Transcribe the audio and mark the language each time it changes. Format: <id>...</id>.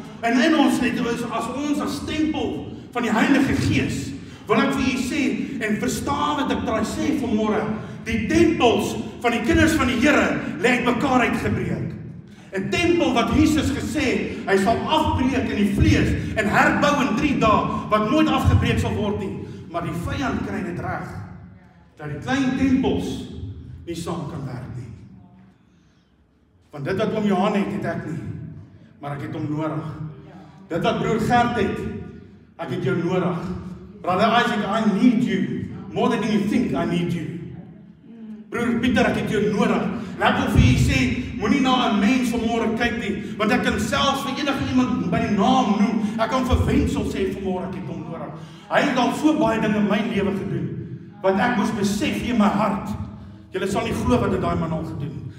<af>En in ons as tempel van die Heilige Gees, wil ek vir julle sê, en verstaan wat ek draai sê vanmôre, die tempels van die kinders van die Here lê mekaar uitgebreek. 'n tempel wat Jesus gesê, hy sal afbreek in die vlees en herbou in 3 dae, wat nooit afgebreek sal word nie. Maar die vyand kry dit reg, dat die klein tempels nie saam kan werk nie. Want dit wat oom Johan het ek nie, maar ek het hom nodig. Dit wat broer Gert het, ek het jou nodig.</af> <en>Brother Isaac, I need you, more than you think I need you.</en> <af>Broer Pieter, ek het jou nodig. En ek wil vir julle sê, moenie na 'n mens vanmôre kyk nie, want ek kan selfs vir enige iemand by die naam noem. Ek kan vir Wensel sê vanmôre, ek het hom nodig. Hy het al so baie dinge in my lewe gedoen, want ek moes besef in my hart, julle sal nie glo wat dit daai man al gedoen,</af>